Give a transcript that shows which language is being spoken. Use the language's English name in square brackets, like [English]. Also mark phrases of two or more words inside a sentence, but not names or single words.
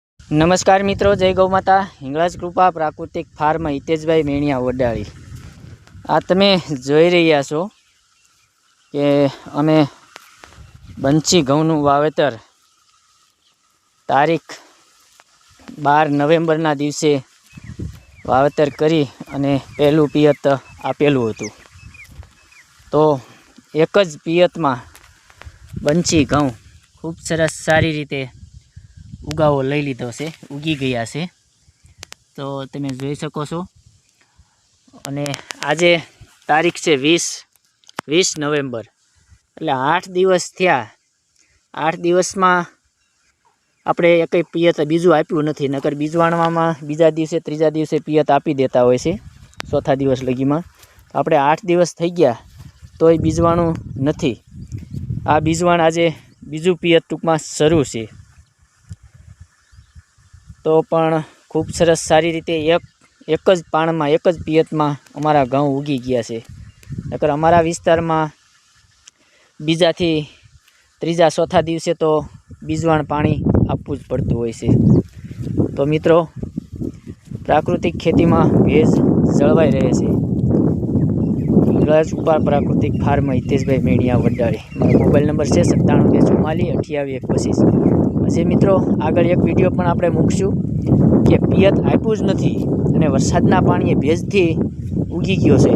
[Gujarati] નમસ્કાર મિત્રો, જય ગૌ માતા। હિંગલાજ કૃપા પ્રાકૃતિક ફાર્મ હિતેશભાઈ મેણિયા વડાળી। આ તમે જોઈ રહ્યા છો કે અમે બંસી ઘઉંનું વાવેતર તારીખ 12 નવેમ્બરના દિવસે વાવેતર કરી અને પહેલું પિયત આપેલું હતું। તો એક જ પિયતમાં બંસી ઘઉં ખૂબ સરસ સારી રીતે ઉગાવો લઈ લીધો છે, ઉગી ગયા છે। તો તમે જોઈ શકો છો। અને આજે તારીખ છે 20 નવેમ્બર, એટલે 8 દિવસ થયા। 8 દિવસમાં આપણે એકય પિયત બીજું આપ્યું નથી, નકર બીજવાણવામાં બીજા દિવસે ત્રીજા દિવસે પિયત આપી દેતા હોય છે, ચોથા દિવસ લગીમાં। તો આપણે 8 દિવસ થઈ ગયા તોય બીજવાણું નથી। આ બીજવાણ આજે બીજું પિયત ટૂંકમાં શરૂ છે। તો પણ ખૂબ સરસ સારી રીતે એક જ પાણમાં એક જ પિયતમાં અમારા ઘઉં ઉગી ગયા છે। નકર અમારા વિસ્તારમાં બીજાથી ત્રીજા ચોથા દિવસે તો બીજવાણ પાણી આપવું જ પડતું હોય છે। તો મિત્રો, પ્રાકૃતિક ખેતીમાં ભેજ જળવાઈ રહે છે। હિંગલાજ કૃપા પ્રાકૃતિક ફાર્મ હિતેશભાઈ મેણિયા વડાળી। મારો મોબાઇલ નંબર છે 9724482125। હજી મિત્રો આગળ એક વિડિયો પણ આપણે મૂકશું કે પિયત આપ્યું જ નથી અને વરસાદના પાણીએ ભેજથી ઉગી ગયો છે।